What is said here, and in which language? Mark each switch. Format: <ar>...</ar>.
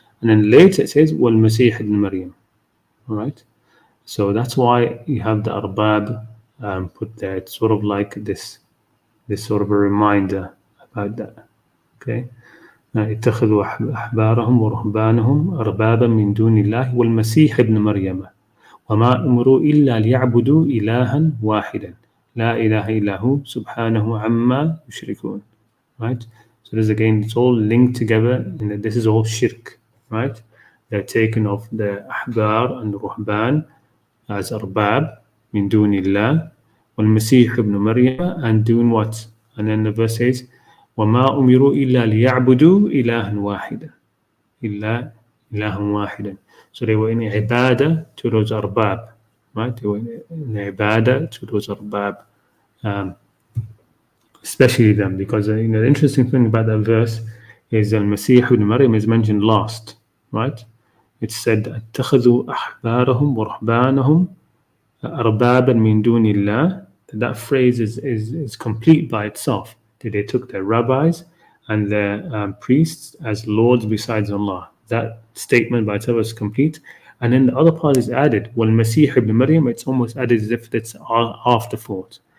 <en>And then later it says</en> <ar>والمسيح ابن مريم.</ar> <en>Right, so that's why you have the arbab put there. It's sort of like this sort of a reminder about that.</en> <ar>Okay, اتخذوا أحبارهم ورهبانهم أربابا من دون الله والمسيح ابن مريم وما أمروا إلا ليعبدوا إلها واحدا لا إله إلا هو سبحانه عما يشركون.</ar> <en>Right, so this again, it's all linked together, and this is all shirk. Right. They're taken of the Ahbar and Ruhban as Arbab min dunillah wal Masih ibn Maryam, and doing what? And then the verse says</en> <ar>وَمَا أُمِرُوا إِلَّا لِيَعْبُدُوا إِلَهًا وَاحِدًا إِلَّا إِلَهًا وَاحِدًا.</ar> <en>So they were in ibadah to those Arbab, right? They were in ibadah to those Arbab, especially them, because the interesting thing about that verse is Al-Masih ibn Maryam is mentioned last, right? It said</en> <ar>اتخذوا أحبارهم ورهبانهم أربابا من دون الله.</ar> <en>That phrase is complete by itself. They took their rabbis and their priests as lords besides Allah. That statement by itself is complete. And then the other part is added. وَالْمَسِيحِ ibn Maryam, it's almost added as if it's afterthought.</en>